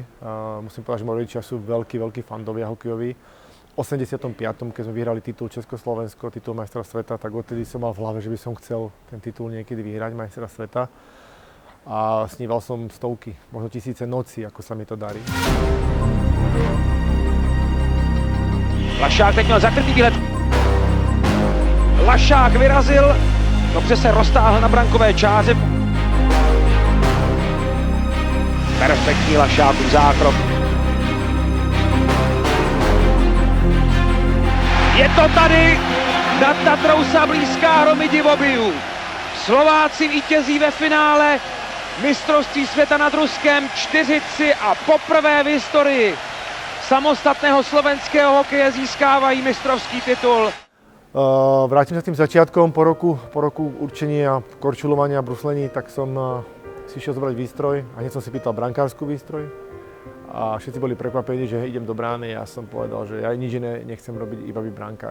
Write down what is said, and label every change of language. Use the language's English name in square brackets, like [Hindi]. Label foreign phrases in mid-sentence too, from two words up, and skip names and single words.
[Slovak] Musím povedať, že moji rodičia sú veľkí fandovia hokejoví. V 85. keď sme vyhrali titul Československo, titul majstra sveta, tak odtedy som mal v hlave, že by som chcel ten titul niekedy vyhrať, majstra sveta. A sníval som stovky, možno tisíce nocí, ako sa mi to darí. [Czech] Lašák teď měl zakrytý výhled. Lašák vyrazil, dobře se roztáhl na brankové čáře. Perfektní Lašákův zákrok. Je to tady, [Slovak] nad Tatrou Sablíská hromy divobijů. [Czech] Slováci vítězí ve finále mistrovství světa nad Ruskem, 4-3 a poprvé v historii samostatného slovenského hokeje získávají mistrovský titul. [Slovak] Vrátim sa tým začiatkom, po roku určenia, korčulovania, bruslení, tak som si išiel zobrať výstroj a hneď som si pýtal brankárskú výstroj. A všetci boli prekvapení, že idem do brány a ja som povedal, že ja nič iné nechcem robiť, iba byť brankár.